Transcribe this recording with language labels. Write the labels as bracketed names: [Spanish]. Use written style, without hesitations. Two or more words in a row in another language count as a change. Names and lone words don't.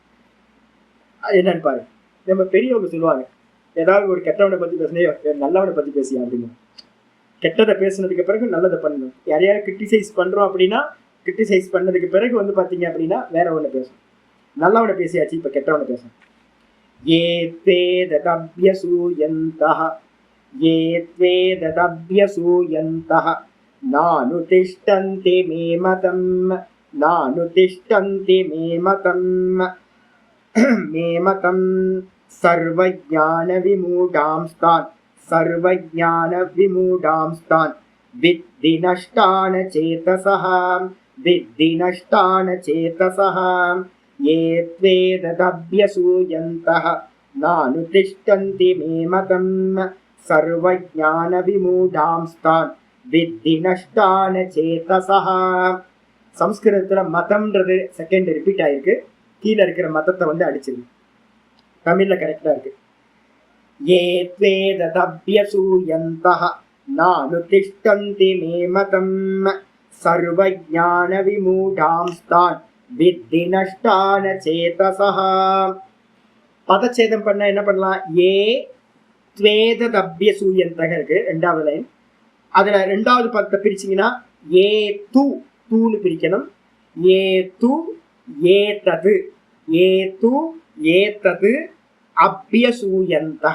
[Tamil] என்னன்னு பாரு, நம்ம பெரியவங்க சொல்லுவாங்க, ஏதாவது ஒரு கெட்டவனை பத்தி பேசினே நல்லவனை பத்தி பேசியா அப்படின்னு. கெட்டதை பேசுனதுக்கு பிறகு நல்லதை பண்ணணும். யாரையாவது கிரிட்டிசைஸ் பண்றோம் அப்படின்னா கிரிட்டிசைஸ் பண்ணதுக்கு பிறகு வந்து பாத்தீங்க அப்படின்னா வேற ஒண்ணு பேசணும். நல்லவனை பேசியாச்சு, இப்ப கெட்டவனை பேசணும். [Sanskrit] ये त्वेदभ्यसूयन्तः नानुतिष्ठन्ति मे मतं सर्वज्ञानविमूढांस्तान् विद्धि नष्टान चेतसः ये त्वेददभ्यसूयन्तः नानुतिष्ठन्ति मे मतं सर्वज्ञानविमूढांस्तान् विद्धि नष्टान சேதசஹ. [Tamil] சம்ஸ்கிருதத்துல மதம்ன்றது [English] second repeat [Tamil] ஆயிருக்கு, கீழே இருக்கிற மதத்தை வந்து அடிச்சிருக்கு. தமிழ்ல கரெக்டா இருக்கு. [Sanskrit] ये त्वेददभ्यसूयन्तः नानुतिष्ठन्ति मे मतं सर्वज्ञानविमूढांस्तान् विद्धि नष्टान சேதசஹ. [Tamil] பதச்சேதம் பண்ண என்ன பண்ணலாம்? [Sanskrit] ये त्वेददभ्यसूयन्तः [Tamil] இருக்கு ரெண்டாவது லைன். அதுல ரெண்டாவது பதத்தை பிரிச்சிங்கன்னா ஏ தூ தூன்னு பிரிக்கணும். [Sanskrit] ये तु एतत् ये तु एतत् अभ्यसूयन्तः.